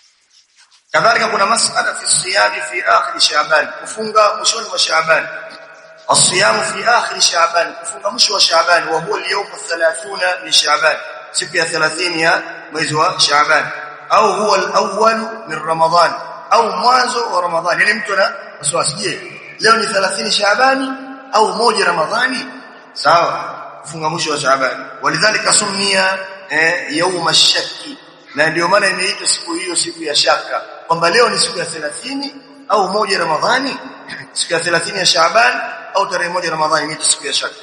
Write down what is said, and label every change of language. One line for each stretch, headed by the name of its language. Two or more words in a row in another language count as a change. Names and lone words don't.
Swahili: kadhalika kuna
Arabic: مسألة في صيام في آخر شعبان
Swahili: kufunga mwishoni mwa Shaaban
Arabic: الصيام في آخر شعبان
Swahili: kufunga mwisho wa Shaaban
Arabic: وهو اليوم الـ30 من شعبان
Swahili: siku ya 30 ya mwezi wa Shaaban
Arabic: أو هو الأول من رمضان
Swahili: au mwanzo wa Ramadhani. Ile mtu ana wasiwasi, je leo ni 30 Shaabani au moja Ramadhani? Sawa, kufunga mwisho wa Shaaban.
Arabic: ولذلك سمي يوم الشك,
Swahili: na ndio maana imeitwa siku hiyo siku ya shaka, kwamba leo ni siku ya 30 au moja Ramadhani, siku ya 30 ya Shaaban au tarehe moja Ramadhani ni siku ya shaka.